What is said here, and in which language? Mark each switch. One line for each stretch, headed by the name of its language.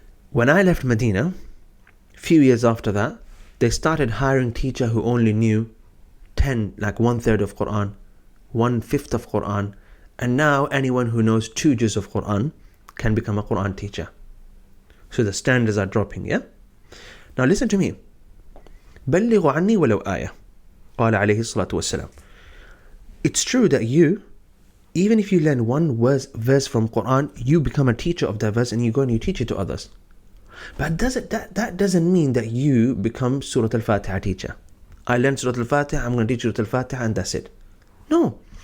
English: When I left Medina, a few years after that, they started hiring teacher who only knew 10, like 1/3 of Quran, 1/5 of Quran, and now anyone who knows 2 juz of Quran can become a Quran teacher. So the standards are dropping, yeah? Now listen to me.
Arabic: بلغوا عني ولو آية قال عليه الصلاة والسلام.
English: It's true that you, even if you learn one verse from Quran, you become a teacher of that verse and you go and you teach it to others. But that doesn't mean that you become Surah Al-Fatiha teacher. I learned Surah Al-Fatiha, I'm going to teach Surah Al-Fatiha and that's it. No.